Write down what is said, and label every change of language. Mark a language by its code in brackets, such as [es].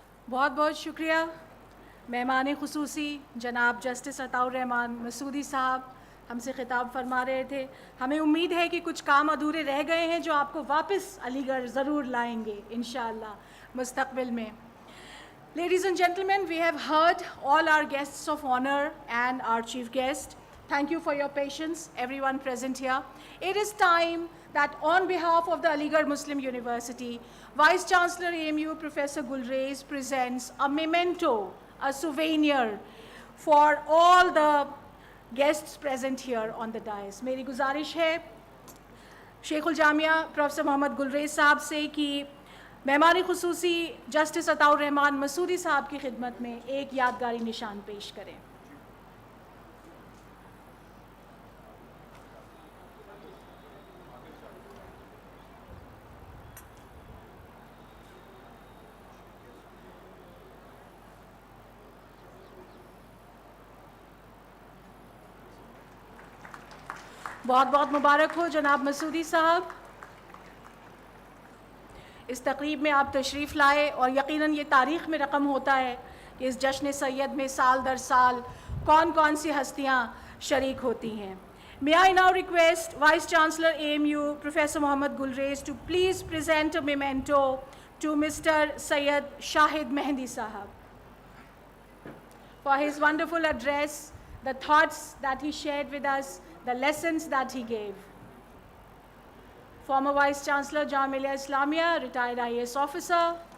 [ur] بہت بہت شکریہ مہمان خصوصی جناب جسٹس عطاء الرحمان مسعودی صاحب ہم سے خطاب فرما رہے تھے۔ ہمیں امید ہے کہ کچھ کام ادھورے رہ گئے ہیں جو آپ کو واپس علی گڑھ ضرور لائیں گے انشاءاللہ مستقبل میں۔ [en] Ladies and gentlemen, we have heard all our guests of honor and our chief guest. Thank you for your patience, everyone present here. It is time that on behalf of the Aligarh Muslim University, Vice Chancellor AMU Professor Gulrez presents a memento, a souvenir for all the guests present here on the dais. [ur] میری گزارش ہے شیخ الجامعہ professor محمد galleries صاحب سے کہ مہمان خصوصی justice عطاء الرحمان مسعودی صاحب کی خدمت میں ایک یادگاری نشان پیش کریں۔ بہت بہت مبارک ہو جناب مسعودی صاحب، اس تقریب میں آپ تشریف لائے، اور یقیناً یہ تاریخ میں رقم ہوتا ہے کہ اس جشن سید میں سال در سال کون کون سی ہستیاں شریک ہوتی ہیں۔ [en] May I now request Vice Chancellor AMU Professor Mohammad Gulrez to please present a memento to Mr. Syed Shahid Mehndi Sahab for his wonderful address, the thoughts that he shared with us, the lessons that he gave. Former Vice Chancellor Jamia Islamia, retired IAS officer.